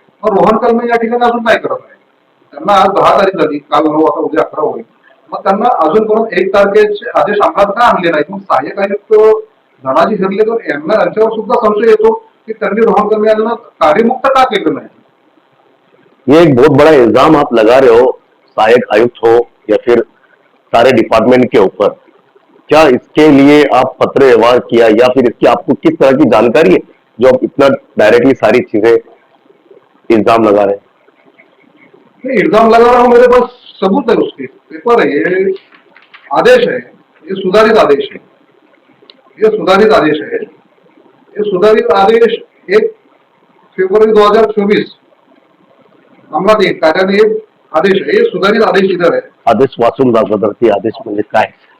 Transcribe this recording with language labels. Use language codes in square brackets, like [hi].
[mr] मग रोहन कलमे या ठिकाणी अजून काय करत आहे? त्यांना आज 10 तारीख झाली, काल 9, आता उद्या 11 होईल. मग त्यांना अजून करून 1 तारखेचे आदेश अंमलात का आणले नाहीत? मग सहाय्यक आयुक्त धनाजी हिरले तर यांच्यावर सुद्धा संशय येतो की त्यांनी रोहन कलमे यांना कार्यमुक्त का केलं नाही? [hi] ये एक बहुत बड़ा इल्जाम आप लगा रहे हो सहायक आयुक्त हो या फिर सारे डिपार्टमेंट के ऊपर। क्या इसके लिए आप पत्र व्यवहार किया या फिर इसकी आपको किस तरह की जानकारी है जो आप इतना डायरेक्टली सारी चीजें इल्जाम लगा रहे हैं? ये इल्जाम लगा रहा हूँ, मेरे पास सबूत है, उसके पेपर है, ये आदेश है, ये सुधारित आदेश है, ये सुधारित आदेश है, ये सुधारित आदेश [mr] 1 फेब्रुवारी 2024 अंमलात येईल. कार्यान्वयन आदेश आहे, हे सुधारित आदेश इधर आहे. आदेश वाचून दाखवतात की आदेश म्हणजे काय?